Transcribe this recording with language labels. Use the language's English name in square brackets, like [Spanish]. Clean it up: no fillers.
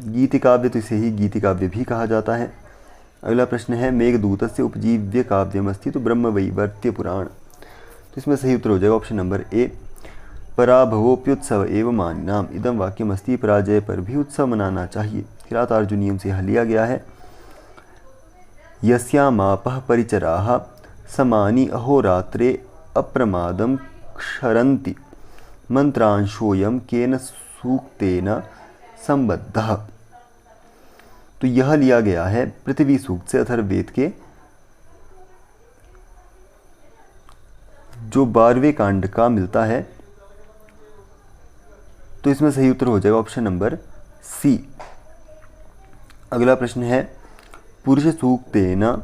[Hindi] गीति काव्य, तो इसे ही गीति काव्य भी कहा जाता है। अगला प्रश्न है, [Sanskrit] मेघदूतस्य उपजीव्य काव्यम अस्ति। [Hindi] तो ब्रह्मवैवर्त्य पुराण। तो इसमें सही उत्तर हो जाएगा ऑप्शन नंबर ए, [Sanskrit] पराभवोप्युत्सव एव मानिनाम। इदम वाक्यमस्ति, [Hindi] पराजय पर भी उत्सव मनाना चाहिए। किरातार्जुनीयम से यह लिया गया है। [Sanskrit] यस्यामापः परिचराः समानि अहोरात्रे अप्रमादं क्षरन्ति मंत्रांशोऽयं केन सूक्तेन संबद्धः। [Hindi] तो यह लिया गया है पृथ्वी सूक्त से, अथर्ववेद के जो 12वें कांड का मिलता है। तो इसमें सही उत्तर हो जाएगा ऑप्शन नंबर सी। अगला प्रश्न है, [Sanskrit] पुरुष सूक्तेन